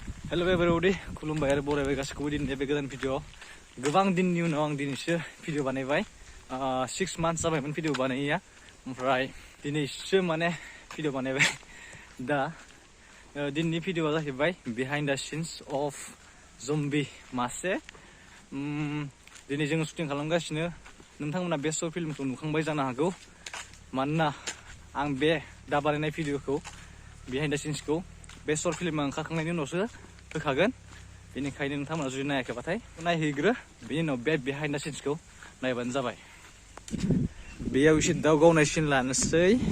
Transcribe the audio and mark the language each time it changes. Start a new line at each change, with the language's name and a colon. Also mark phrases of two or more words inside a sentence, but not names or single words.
English: Hello everybody,
Bodo: खुलुमबाय आरो बरायबाय गासिखौबो दिनै बे गोदान भिडिअ गोबां दिननि उनाव आं दिनैसो भिडिअ बानायबाय 6 months जाबायमोन भिडिअ बानायैया ओमफ्राय दिनैसो माने भिडिअ बानायबाय दा दिनैनि भिडिअआ जाहैबाय
English: behind the scenes of zombie
Bodo: मासे दिनै जों शुटिं खालामगासिनो नोंथांमोना बे
English: short film
Bodo: नुखांबाय जानो हागौ मानोना आं बे दा बानायनाय भिडिअखौ
English: behind the scenesखौ
Bodo: बे
English: short film
Bodo: ओंखारखांनायनि उनावसो होखागोन बेनिखायनो नोंथांमोना जुदि नायाखैबाथाय नायहैग्रो बेनि उनाव बे
English: behind the scenesखौ
Bodo: नायबानो जाबाय बेयाव एसे दाव गावनाय सिन लानोसै